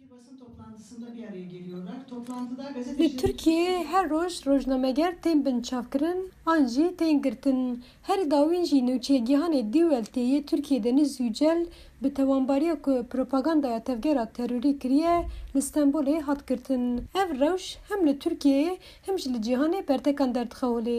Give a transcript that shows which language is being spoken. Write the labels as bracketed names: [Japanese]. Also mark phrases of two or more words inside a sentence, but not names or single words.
[Turkish] basın toplantısında bir araya geliyorlar. Toplantıda [Kurdish] Li [Turkish] gazeteciler... [Kurdish] Türkiye her roj rojnameger tên bin çavkirin, an jî tên girtin. Herî dawîn jî nûçegihanê dîweltiyê Türkiye'de Deniz Yücel bi tewambariya ku propagandaya tevgera terorî kiriye li Stenbolê hat girtin. Ev rewş hem li Türkiye'ye hem jî li cîhanê bertekan derdixewilê.